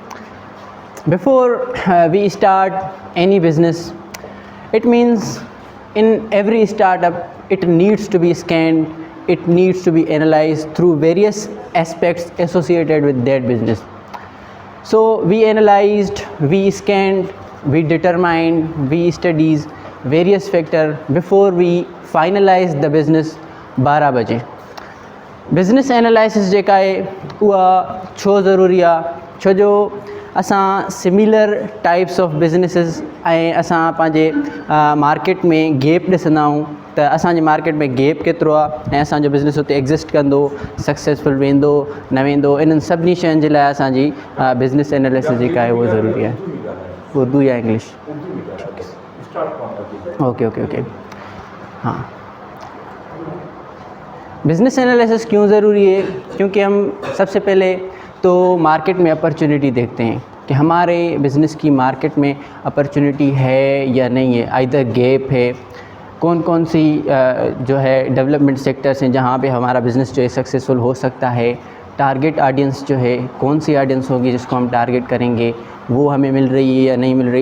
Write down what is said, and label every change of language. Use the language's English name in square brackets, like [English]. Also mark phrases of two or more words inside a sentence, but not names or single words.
[English] Before we start any business, it means in every startup, it needs to be scanned, it needs to be analyzed through various aspects associated with that business. So we analyzed, we scanned, we determined, we studies various factors before we finalize the business 12 Baje. Business analysis [Sindhi] जेका है उहा छो ज़रूरी आहे, छो जो असां [English] similar types of businesses [Sindhi] ऐं असां पंहिंजे मार्केट में गैप ॾिसंदा आहियूं त असांजे मार्केट में गैप केतिरो आहे ऐं असांजो बिज़नेस उते एग्ज़िस्ट कंदो, सक्सेसफुल वेंदो न वेंदो, इन्हनि सभिनी शयुनि जे लाइ असांजी [English] business analysis [Sindhi] जेका आहे उहा ज़रूरी आहे। [Urdu] اردو یا انگلش؟ اوکے. ہاں, [English] business analysis [Urdu] کیوں ضروری ہے? کیونکہ ہم سب سے پہلے تو مارکیٹ میں اپورچونٹی دیکھتے ہیں کہ ہمارے بزنس کی مارکیٹ میں اپورچونٹی ہے یا نہیں ہے, [English] either gap [Urdu] ہے، کون کون سی جو ہے [English] development sectors [Urdu] ہیں جہاں پہ ہمارا بزنس جو ہے سکسیسفل ہو سکتا ہے, [English] target audience [Urdu] جو ہے کون سی آڈینس ہوگی جس کو ہم ٹارگٹ کریں گے، وہ ہمیں مل رہی ہے یا نہیں مل رہی.